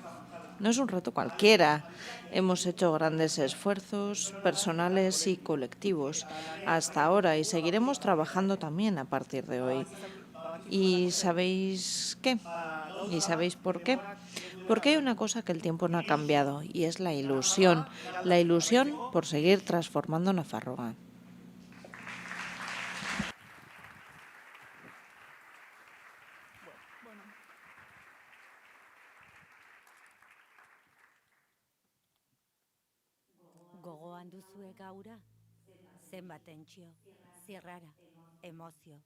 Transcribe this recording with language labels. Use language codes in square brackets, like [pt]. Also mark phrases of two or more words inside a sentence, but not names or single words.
[es] No es un reto cualquiera. Hemos hecho grandes esfuerzos personales y colectivos hasta ahora y seguiremos trabajando también a partir de hoy. ¿Y sabéis qué? ¿Y sabéis por qué? Porque hay una cosa que el tiempo no ha cambiado y es la ilusión. La ilusión por seguir transformando Nafarroa. [eu] Gogoan duzue gaura, zenbat tentsio, zirrara, emozio.